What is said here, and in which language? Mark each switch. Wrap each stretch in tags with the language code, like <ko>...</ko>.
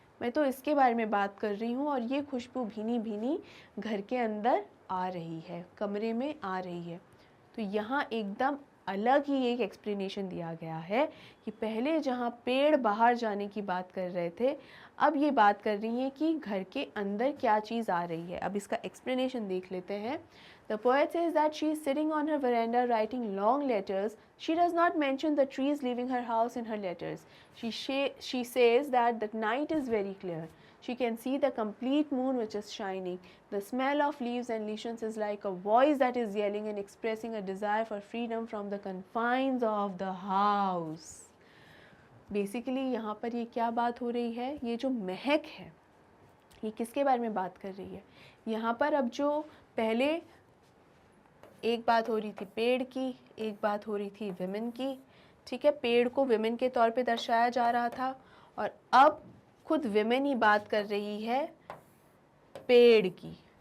<hi>मैं तो इसके बारे में बात कर रही हूँ। और ये खुशबू भीनी भीनी घर के अंदर आ रही है, कमरे में आ रही है। तो यहाँ एकदम अलग ही एक एक्सप्लेनेशन दिया गया है कि पहले जहाँ पेड़ बाहर जाने की बात कर रहे थे, अब ये बात कर रही हैं कि घर के अंदर क्या चीज़ आ रही है। अब इसका एक्सप्लेनेशन देख लेते हैं।</hi> <en>The poet says that she is sitting on her veranda writing long letters. She does not mention the trees leaving her house in her letters. She says that the night is very clear. She can see the complete moon which is shining. The smell of leaves and lichens is like a voice that is yelling and expressing a desire for freedom from the confines of the house.</en> <hi>Basically यहाँ पर ये क्या बात हो रही है, ये जो महक है ये किसके बारे में बात कर रही है। यहाँ पर अब जो पहले एक बात हो रही थी पेड़ की, एक बात हो रही थी विमेन की, ठीक है, पेड़ को विमेन के तौर पे दर्शाया जा रहा था, और अब खुद विमेन ही बात कर रही है पेड़ की।</hi>